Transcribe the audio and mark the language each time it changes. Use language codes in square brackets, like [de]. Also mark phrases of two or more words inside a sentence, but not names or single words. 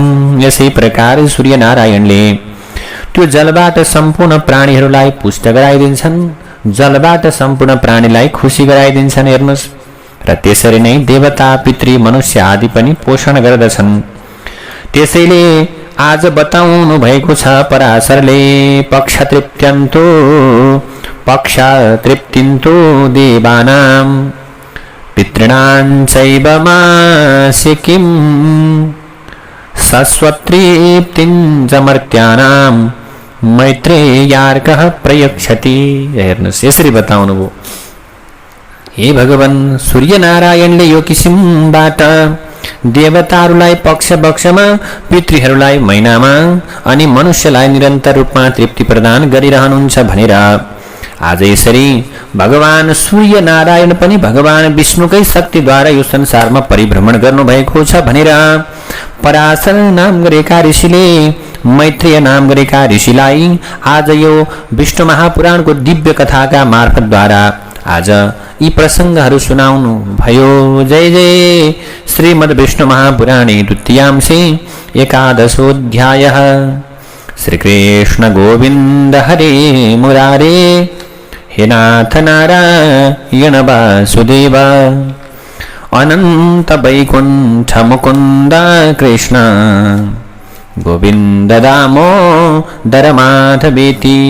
[ne] यसै प्रकार सूर्यनारायणले त्यो जलबाट सम्पूर्ण प्राणीहरूलाई पुष्ट गराइदिन्छन्, जलबाट सम्पूर्ण प्राणीलाई खुसी गराइदिन्छन्। हेर्नुस्, र त्यसरी नै देवता, पितृ, मनुष्य आदि पनि पोषण गर्दछन्। त्यसैले आज बताउनु भएको छ पराशरले, [sa] पक्ष तृप्तिन्तो देवानां पितॄणां चैव मास्य किं सस्वतृप्तिं च मर्त्यानां मैत्रेयार्कः प्रयच्छति। [ne] हेर्नुस्, यसरी बताउनु भयो। हे भगवान, सूर्यनारायणले यो किसिमबाट देवताहरूलाई पक्षमा, पितृहरूलाई महिनामा अनि मनुष्यलाई निरन्तर रूपमा तृप्ति प्रदान गरिरहनुहुन्छ भनेर आज यसरी भगवान सूर्य नारायण पनि भगवान विष्णुकै शक्तिद्वारा यो संसारमा परिभ्रमण गर्नुभएको छ भनेर पराशर नाम गरेका ऋषिले, मैत्रेय नाम गरेका ऋषिलाई आज यो विष्णु महापुराणको दिव्य कथाका मार्फतद्वारा आज यी प्रसंगहरू सुनाउनु भयो। [sa] जय जय श्रीमद् विष्णु महापुराणे द्वितीयांशे एकादशोऽध्यायः। श्री कृष्ण गोविंद हरे मुरारे, हे नाथ नारायण वासुदेव, अनंत वैकुंठ मुकुंद कृष्ण गोविंद दामोदर माधवेति।